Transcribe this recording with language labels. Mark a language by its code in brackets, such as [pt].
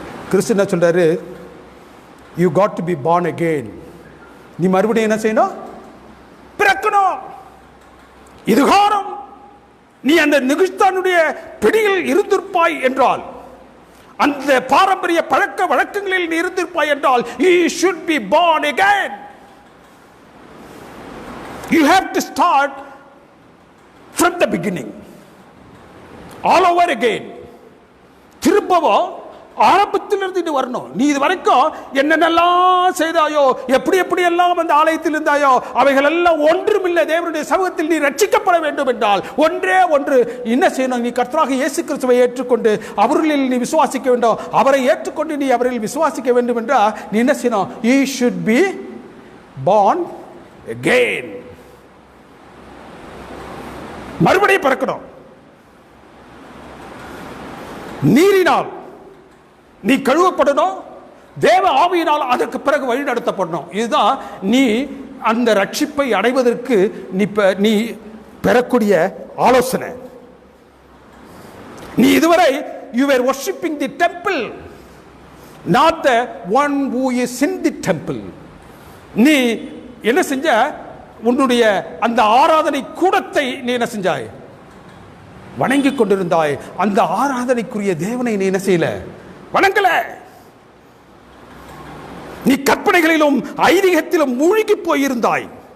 [ta] கிறிஸ்து என்ன சொல்றாரு? [en] You got to be born again. [ta] நீ மறுபடியும் என்ன செய்யணும்? பிறக்கணும். இதுகாரம் நீ அந்த நிகுஸ்தானுடைய பிடியில் இருந்திருப்பாய் என்றால், அந்த பாரம்பரிய பழக்க வழக்கங்களில் நீ இருந்திருப்பாய் என்றால், [en] you should be born again. You have to start from the beginning, all over again. [ta] திரும்பவும் ஆரம்பத்திலிருந்து நீ வரணும். நீ இது வரைக்கும் என்னென்னலாம் செய்தாயோ, எப்படி எப்படி எல்லாம் அந்த ஆலயத்தில் இருந்தாயோ, அவைகள் எல்லாம் ஒன்றுமில்லை. தேவனுடைய சமூகத்தில் நீ ரட்சிக்கப்பட வேண்டும் என்றால் ஒன்றே ஒன்று என்ன செய்யணும்? நீ கர்த்தராகிய இயேசு கிறிஸ்துவை ஏற்றுக்கொண்டு அவரில் நீ விசுவாசிக்க வேண்டும். அவரை ஏற்றுக்கொண்டு நீ அவரில் விசுவாசிக்க வேண்டும் என்றால் நீ என்ன செய்யணும்? [en] You should be born again. [ta] மறுபடியும் பிறக்கணும். நீரினால் நீ கழுவப்படணும், தேவ ஆவியினால் அதற்கு பிறகு வழி நடத்தப்படணும். இதுதான் நீ அந்த ரட்சிப்பை அடைவதற்கு நீ பெறக்கூடிய ஆலோசனை. நீ இதுவரை [en] you were worshiping the temple, not the one who is in the temple. [ta] நீ என்ன செஞ்ச? உன்னுடைய அந்த ஆராதனை கூடத்தை நீ என்ன செஞ்சாய்? வணங்கிக் கொண்டிருந்தாய். அந்த ஆராதனைக்குரிய தேவனை நீ என்ன செய்யல? வணங்கல. நீ கற்பனைகளிலும் ஐதீகத்திலும் மூழ்கி போயிருந்தாய்.